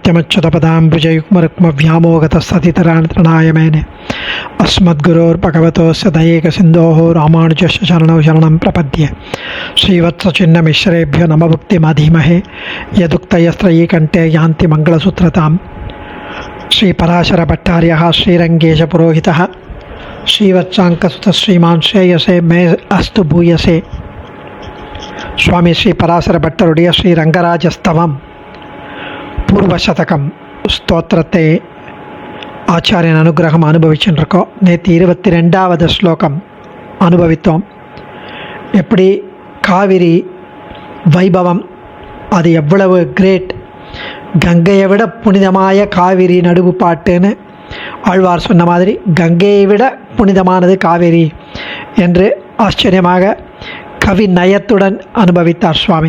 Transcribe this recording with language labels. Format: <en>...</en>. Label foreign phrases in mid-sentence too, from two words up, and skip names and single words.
<sa>नित्यमच्युतपदाम्बुजयुग्मरुक्मव्यामोगतस्सतितराणतृणाय मेने अस्मद्गुरोर्भगवतोस्य दयैकसिन्धोः रामानुजस्य शरणौ शरणं प्रपद्ये श्रीवत्सचिन्नमिश्रेभ्यो नमभुक्तिमधीमहे यदुक्तयस्त्रयीकण्ठे यान्ति मङ्गलसूत्रताम् श्रीपराशरभट्टार्यः श्रीरङ्गेशपुरोहितः श्रीवत्साङ्कसुतः श्रीमान् श्रेयसे मे अस्तु भूयसे</sa> <ta>சுவாமி ஸ்ரீ பராசர பட்டருடைய ஸ்ரீ ரங்கராஜஸ்தவம் பூர்வசதகம் ஸ்தோத்திரத்தை ஆச்சாரியன் அனுகிரகம் அனுபவிச்சுருக்கோம். நேற்று 22வது ஸ்லோகம் அனுபவித்தோம். எப்படி காவிரி வைபவம் அது எவ்வளவு கிரேட், கங்கையை விட புனிதமாய காவிரி நடுவு பாட்டுன்னு ஆழ்வார் சொன்ன மாதிரி கங்கையை விட புனிதமானது காவிரி என்று ஆச்சரியமாக கவி நயத்துடன் அனுபவித்தார் சுவாமி.</ta>